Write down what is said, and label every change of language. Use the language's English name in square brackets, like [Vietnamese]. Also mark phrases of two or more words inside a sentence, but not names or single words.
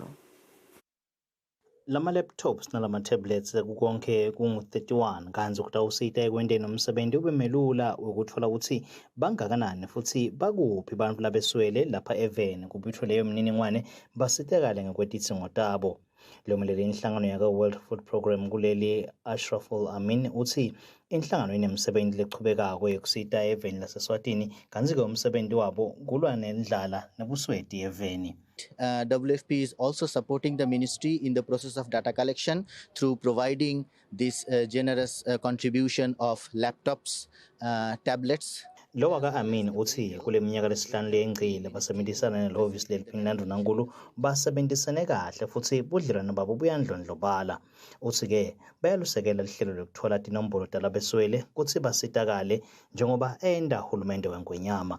[Swati] Lama-laptops nalama-tablets kukonke kungu-31 kanzi kutawusita ekwenteni umsebenzi ube melula ukuthola ukuthi bangakanani futhi bakuphi bantfu labeswele lapha eveni kubithwe leyo mniningwane basitekale ngekwetidzingo tabo. Lomelele inhlangano yaka-World Food Program kuleli Ashraful Amin uthi inhlangano inemisebenzi lechubekako yekusita eveni laseSwatini kanzi-ke umsebenzi wabo kulwa nendlala nebusweti eveni. [English] WFP is also supporting the ministry in the process of data collection through providing this generous contribution of laptops, tablets. [Swati] Lo waka Amin uthi kule minyaka lesihlanu leyengcile basebenzisana nelihhovisi leliphina Ndvunankhulu basebenzisane kahle futhi budlelwano babo buyandlondlobala. Uthi-ke bayalusekela lihlelo lokuthola tinombolo talabeswele kutsi basitakale njengoba enda hulumende wengwenyama.